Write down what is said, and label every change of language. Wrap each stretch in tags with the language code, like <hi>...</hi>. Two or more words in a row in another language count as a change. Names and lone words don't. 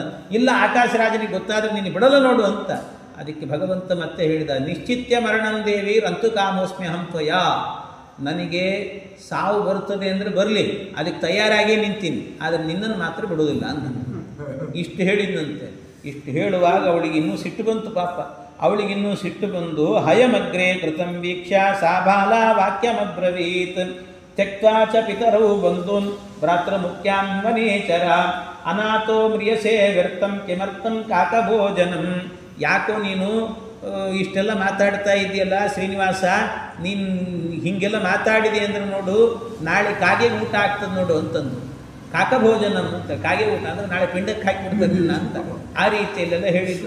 <kn>ಇಲ್ಲ, ಆಕಾಶರಾಜನಿಗೆ ಗೊತ್ತಾದರೆ ನೀನು ಬಿಡಲ್ಲ ನೋಡು ಅಂತ. ಅದಕ್ಕೆ ಭಗವಂತ ಮತ್ತೆ ಹೇಳಿದ,</kn> <sa>निश्चित्य मरणं देवि रन्तु कामोस्मि अहं त्वया.</sa> <kn>ನನಗೆ ಸಾವು ಬರ್ತದೆ ಅಂದರೆ ಬರಲಿ, ಅದಕ್ಕೆ ತಯಾರಾಗೇ ನಿಂತೀನಿ, ಆದರೆ ನಿನ್ನನ್ನು ಮಾತ್ರ ಬಿಡೋದಿಲ್ಲ ಅಂತ ಇಷ್ಟು ಹೇಳಿದಂತೆ. ಇಷ್ಟು ಹೇಳುವಾಗ ಅವಳಿಗೆ ಇನ್ನೂ ಸಿಟ್ಟು ಬಂತು ಪಾಪ. ಅವಳಿಗಿನ್ನೂ ಸಿಟ್ಟು ಬಂದು</kn> <sa>हयमग्रे कृतं वीक्ष्य सा बाल वाक्यमब्रवीत् त्यक्त्वा च पितरौ बन्धून् भ्रातृमुख्यां वनेचर अनाथो म्रियसे व्यर्थं किमर्थं काकभोजनं.</sa> <kn>ಯಾಕೋ ನೀನು ಇಷ್ಟೆಲ್ಲ ಮಾತಾಡ್ತಾ ಇದೆಯಲ್ಲ ಶ್ರೀನಿವಾಸ, ನೀನು ಹೀಗೆಲ್ಲ ಮಾತಾಡಿದೆ ಅಂದ್ರೆ ನೋಡು ನಾಳೆ ಕಾಗೆ ಊಟ ಆಗ್ತದೆ ನೋಡು ಅಂತಂದು. ಕಾಕಭೋಜನಂ ಅಂತ, ಕಾಗೆ ಊಟ ಅಂದರೆ ನಾಳೆ ಪಿಂಡಕ್ಕೆ ಹಾಕಿಬಿಡ್ತದಿಲ್ಲ ಅಂತ ಆ ರೀತಿಯಲ್ಲೆಲ್ಲ ಹೇಳಿದ್ದು.</kn>